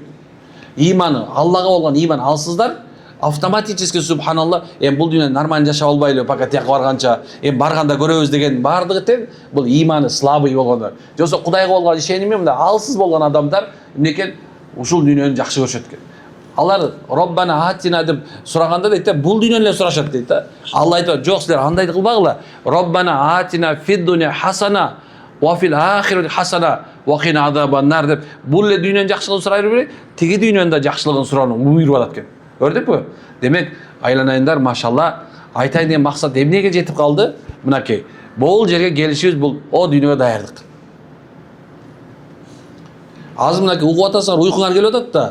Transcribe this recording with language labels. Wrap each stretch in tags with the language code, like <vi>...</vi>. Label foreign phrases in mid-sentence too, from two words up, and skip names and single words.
<ky>Иманы, Аллага болгон иман алсыздар автоматически субханалла, бул дүйнөдө нормально жашап албайлы, пока тияка барганча, барганда көрөбүз деген бардыгы тең бул иманы слабый болгондар. Жоксо Кудайга болгон ишеними мындай алсыз болгон адамдар эмнекен ушул дүйнөнү жакшы көрүшөт экен. Алар</ky> <ar>ربنا آتنا</ar> <ky>деп сураганда дейт, бул дүйнөнү эле сурашат дейт да. Алла айтат, жок силер андай кылбагыла.</ky> <ar>ربنا آتنا في الدنيا حسنة وفي الآخرة حسنة وقنا عذاب النار</ar> <ky>деп бул эле дүйнөнүн жакшылыгын сурай бербей, тиги дүйнөнүн да жакшылыгын суроону буйруп атат экен. Көрдүкпү? Демек, айланайындар, машалла, айтайын деген максат эмнеге жетип калды? Мынакей, бул жерге келишибиз бул о дүйнөгө даярдык. Азыр мынакей угуп атасыңар, уйкуңар келип атат да.</ky>